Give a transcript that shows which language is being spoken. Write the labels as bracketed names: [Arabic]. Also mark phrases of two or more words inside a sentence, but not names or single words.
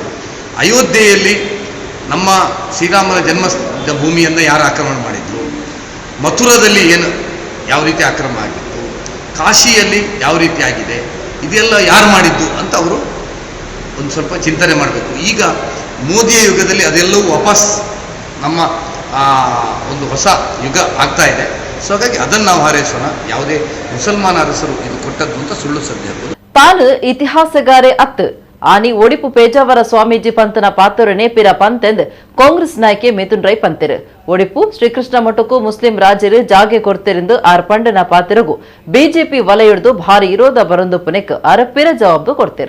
[Kannada] ಅಯೋಧ್ಯೆಯಲ್ಲಿ ನಮ್ಮ ಶ್ರೀರಾಮನ ಜನ್ಮದ ಭೂಮಿಯನ್ನು ಯಾರು ಆಕ್ರಮಣ ಮಾಡಿದ್ರು, ಮಥುರಾದಲ್ಲಿ ಯಾವ ರೀತಿ ಆಕ್ರಮಣ ಆಗಿತ್ತು, ಕಾಶಿಯಲ್ಲಿ ಯಾವ ರೀತಿ ಆಗಿದೆ, ಇದೆಲ್ಲ ಯಾರು ಮಾಡಿದ್ದು ಅಂತ ಅವರು ಒಂದು ಸ್ವಲ್ಪ ಚಿಂತನೆ ಮಾಡಬೇಕು. ಈಗ ಮೋದಿಯ ಯುಗದಲ್ಲಿ ಅದೆಲ್ಲವೂ ವಾಪಸ್ ನಮ್ಮ ಒಂದು ಹೊಸ ಯುಗ ಆಗ್ತಾ ಇದೆ. ಸೊ ಹಾಗಾಗಿ ಅದನ್ನು ನಾವು ಹಾರೈಸೋಣ. ಯಾವುದೇ ಮುಸಲ್ಮಾನ ಅರಸರು ಇದು ಕೊಟ್ಟದ್ದು ಅಂತ ಸುಳ್ಳು ಸದ್ಯ ಇರ್ಬೋದು. [Tulu] ತಾನು ಇತಿಹಾಸಗಾರೆ ಅತ್ತು ಆನಿ ಒಡಿಪು ಪೇಜಾವರ ಸ್ವಾಮೀಜಿ ಪಂತನ ಪಾತ್ರನೇ ಪಿರ ಪಂತೆಂದು ಕಾಂಗ್ರೆಸ್ ನಾಯಕಿ ಮಿಥುನ್ ರೈ ಪಂತಿರು. ಒಡಿಪು ಶ್ರೀಕೃಷ್ಣ ಮಠಕ್ಕೂ ಮುಸ್ಲಿಂ ರಾಜರು ಜಾಗೆ ಕೊಡ್ತಿರಿಂದು ಆರ್ ಪಂಡನ ಪಾತ್ರಗೂ ಬಿಜೆಪಿ ವಲಯಡ್ದು ಭಾರಿ ವಿರೋಧ ಬರೊಂದು ಪುನೆಕ್ ಆರ ಪಿರ ಜವಾಬ್ದು ಕೊಡ್ತಿರು.